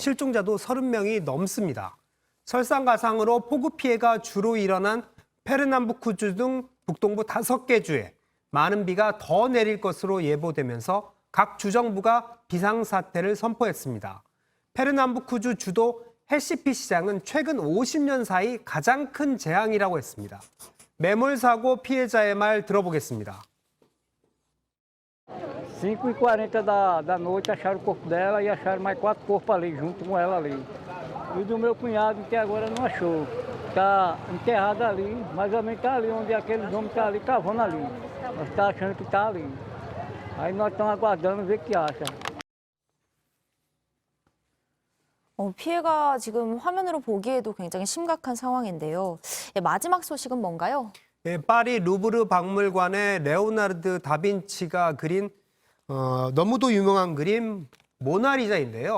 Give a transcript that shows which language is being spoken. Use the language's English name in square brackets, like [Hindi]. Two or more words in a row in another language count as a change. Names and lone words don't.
[Korean] 실종자도 30명이 넘습니다. 설상가상으로 폭우 피해가 주로 일어난 페르남부쿠주 등 북동부 5개 주에 많은 비가 더 내릴 것으로 예보되면서 각 주정부가 비상사태를 선포했습니다. 페르남부쿠주 주도 해시피 시장은 최근 50년 사이 가장 큰 재앙이라고 했습니다. 매몰사고 피해자의 말 들어보겠습니다. [Portuguese] 5h40 da noite acharam o corpo dela e acharam mais 4 corpos ali, junto com ela ali. E o do meu cunhado até agora não achou. Está enterrado ali, mais ou menos está ali, onde aquele homem está ali, cavando ali. Nós estamos achando que está ali. Aí nós estamos aguardando ver o que acha. [Korean] 피해가 지금 화면으로 보기에도 굉장히 심각한 상황인데요. 마지막 소식은 뭔가요? 네, 파리 루브르 박물관의 레오나르드 다빈치가 그린 너무도 유명한 그림 모나리자인데요.